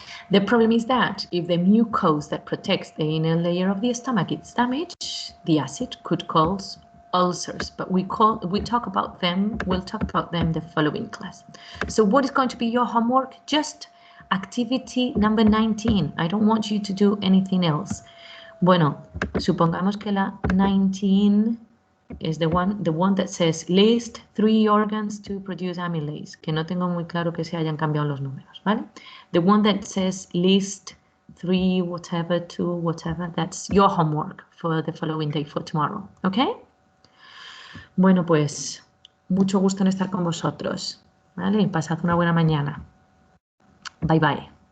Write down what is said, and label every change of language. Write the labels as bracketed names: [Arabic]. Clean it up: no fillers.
[English] The problem is that if the mucose that protects the inner layer of the stomach is damaged, the acid could cause ulcers, but we'll talk about them the following class. So what is going to be your homework? Just activity number 19. I don't want you to do anything else. [Spanish] Bueno, supongamos que la 19 [English] is the one that says list 3 organs to produce amylase, [Spanish] que no tengo muy claro que se hayan cambiado los números, ¿vale? [English] The one that says list 3 whatever, 2 whatever, that's your homework for the following day, for tomorrow, ¿ok? [Spanish] Bueno, pues mucho gusto en estar con vosotros, ¿vale? Pasad una buena mañana. [English] Bye bye.